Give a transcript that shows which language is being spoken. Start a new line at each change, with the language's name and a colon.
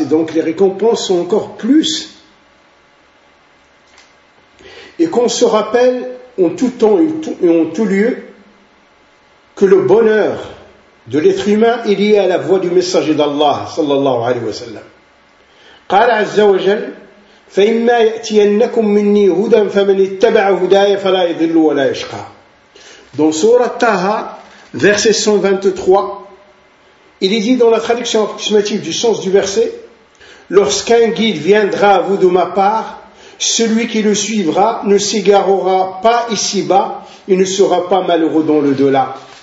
French: Et donc les récompenses sont encore plus. Et qu'on se rappelle, en tout temps et en tout lieu, que le bonheur de l'être humain est lié à la voix du messager d'Allah sallallahu alayhi wa sallam.
Arabic: قال عز وجل فإما يأتينكم مني هدى فمن اتبع هداي فلا يضل ولا يشقى.
French: Dans sourate Taha, verset 123, il est dit dans la traduction approximative du sens du verset, lorsqu'un guide viendra à vous de ma part, celui qui le suivra ne s'égarera pas ici-bas et ne sera pas malheureux dans le delà.